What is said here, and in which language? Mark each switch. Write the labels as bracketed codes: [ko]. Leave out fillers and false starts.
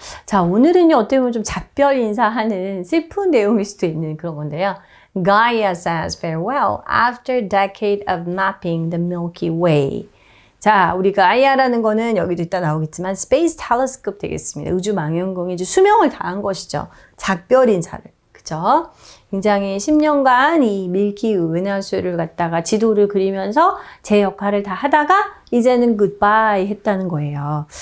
[ko] 자, 오늘은요, 어떻게 보면 좀 작별 인사하는 슬픈 내용일 수도 있는 그런 건데요. [en] Gaia says farewell after a decade of mapping the Milky Way. [ko] 자, 우리 가이아라는 거는 여기도 이따 나오겠지만 Space Telescope 되겠습니다. 우주 망원경이 이제 수명을 다한 것이죠. 작별 인사를. 그죠? 굉장히 10년간 이 밀키 은하수를 갖다가 지도를 그리면서 제 역할을 다 하다가 이제는 굿바이 했다는 거예요.